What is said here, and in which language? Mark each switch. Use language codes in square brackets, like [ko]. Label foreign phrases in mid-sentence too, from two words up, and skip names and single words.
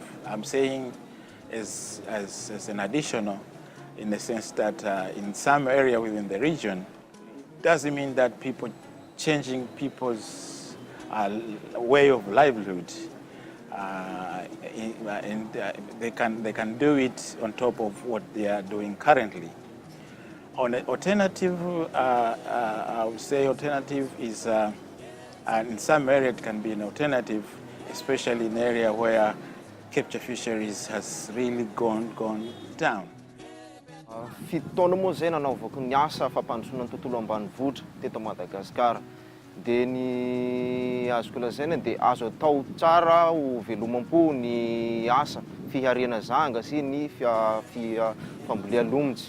[en] I'm saying as an additional in the sense that in some area within the region, doesn't mean that changing people's way of livelihood, and they can do it on top of what they are doing currently. On an alternative, I would say alternative is, in some area it can be an alternative, especially in an area where capture fisheries has really gone down. [mg] Fitaona moa zay nanaovako ny asa fampandrosoana ny tontolo ambanivohitra teto Madagasikara. Dia ny azoko lazaina dia azo atao tsara ho velomam-po ny asa fiharena zanga sy ny fambolea-lomotsy.